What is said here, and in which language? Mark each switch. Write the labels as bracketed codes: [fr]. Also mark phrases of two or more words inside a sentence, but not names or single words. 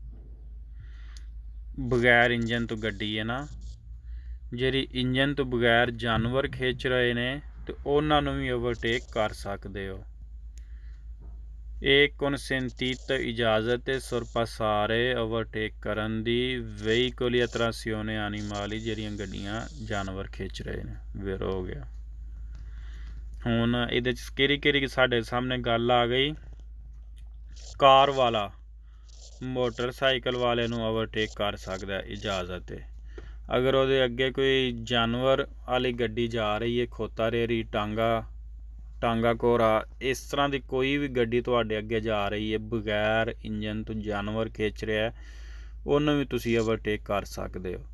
[pa] ਬਗੈਰ ਇੰਜਨ ਤੋਂ ਗੱਡੀ ਹੈ ਨਾ, ਜਿਹੜੀ ਇੰਜਨ ਤੋਂ ਬਗੈਰ ਜਾਨਵਰ ਖਿੱਚ ਰਹੇ ਨੇ ਤੇ ਉਹਨਾਂ ਨੂੰ ਵੀ ਓਵਰਟੇਕ ਕਰ ਸਕਦੇ ਹੋ। ਇਹ consentita ਇਜਾਜ਼ਤ ਹੈ sorpassare ਓਵਰਟੇਕ ਕਰਨ ਦੀ [it] veicoli a trazione animali [pa] ਜਿਹੜੀਆਂ ਗੱਡੀਆਂ ਜਾਨਵਰ ਖਿੱਚ ਰਹੇ ਨੇ। ਫਿਰ ਹੋ ਗਿਆ। ਹੁਣ ਇਹਦੇ 'ਚ ਕਿਹੜੀ ਸਾਡੇ ਸਾਹਮਣੇ ਗੱਲ ਆ ਗਈ, ਕਾਰ ਵਾਲਾ ਮੋਟਰਸਾਈਕਲ ਵਾਲੇ ਨੂੰ ਓਵਰਟੇਕ ਕਰ ਸਕਦਾ ਇਜਾਜ਼ਤ ਹੈ। ਅਗਰ ਉਹਦੇ ਅੱਗੇ ਕੋਈ ਜਾਨਵਰ ਵਾਲੀ ਗੱਡੀ ਜਾ ਰਹੀ ਹੈ, ਖੋਤਾ ਰੇਰੀ, ਟਾਂਗਾ ਕੋਰਾ, ਇਸ ਤਰ੍ਹਾਂ ਦੀ ਕੋਈ ਵੀ ਗੱਡੀ ਤੁਹਾਡੇ ਅੱਗੇ ਜਾ ਰਹੀ ਹੈ ਬਗੈਰ ਇੰਜਨ ਤੋਂ, ਜਾਨਵਰ ਖਿੱਚ ਰਿਹਾ, ਉਹਨੂੰ ਵੀ ਤੁਸੀਂ ਓਵਰਟੇਕ ਕਰ ਸਕਦੇ ਹੋ।